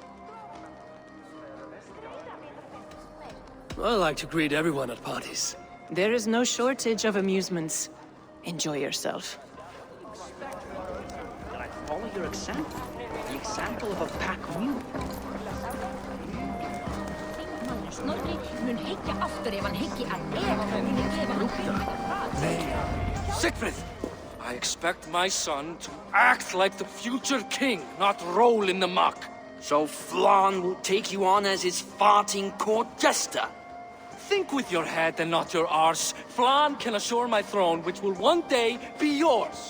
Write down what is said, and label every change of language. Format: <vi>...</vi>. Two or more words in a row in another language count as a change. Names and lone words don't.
<en>I like to greet everyone at parties. There is no shortage of amusements. Enjoy yourself. And I follow your example. The example of a pack mule.</en> <is>Snorri mun hyggja aftur ef hann hyggi að muni gefa hann</is> <en>Sigfrid! I expect my son to act like the future king, not roll in the muck. So Flan will take you on as his farting court jester? Think with your head and not your arse. Flan can assure my throne, which will one day be yours.</en>